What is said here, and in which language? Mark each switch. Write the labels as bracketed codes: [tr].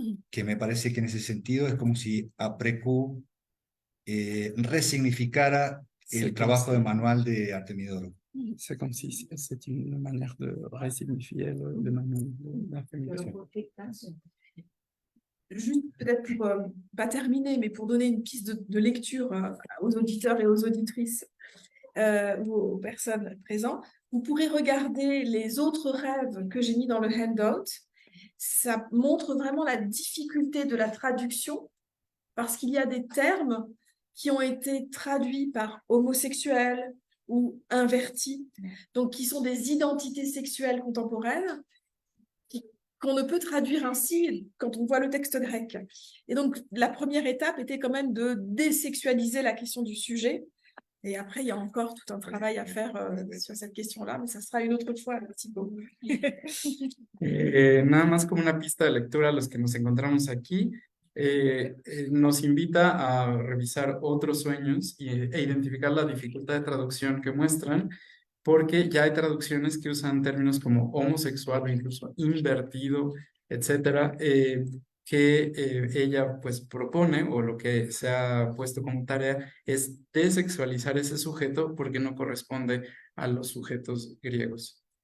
[es] Que me parece que en ese sentido es como si Aprecu resignificara el trabajo de manual de Artemidoro. [fr] C'est comme si c'est une manière de resignifier le manuel d'infirmière. Juste peut-être pour pas terminer, mais pour donner une piste de lecture aux auditeurs et aux auditrices ou aux personnes présentes, vous pourrez regarder les autres rêves que j'ai mis dans le handout. Ça montre vraiment la difficulté de la traduction parce qu'il y a des termes qui ont été traduits par homosexuel ou invertis, donc qui sont des identités sexuelles contemporaines qu'on ne peut traduire ainsi quand on voit le texte grec. Et donc, la première étape était quand même de désexualiser la question du sujet. Et après, il y a encore tout un travail à faire sur cette question-là, mais ça sera une autre fois. Merci beaucoup. [es] Nada más como una pista de lectura a los que nos encontramos aquí, nos invita a revisar otros sueños e identificar la dificultad de traducción que muestran, porque ya hay traducciones que usan términos como homosexual o incluso invertido, etcétera, que ella pues propone, o lo que se ha puesto como tarea es desexualizar ese sujeto porque no corresponde a los sujetos griegos.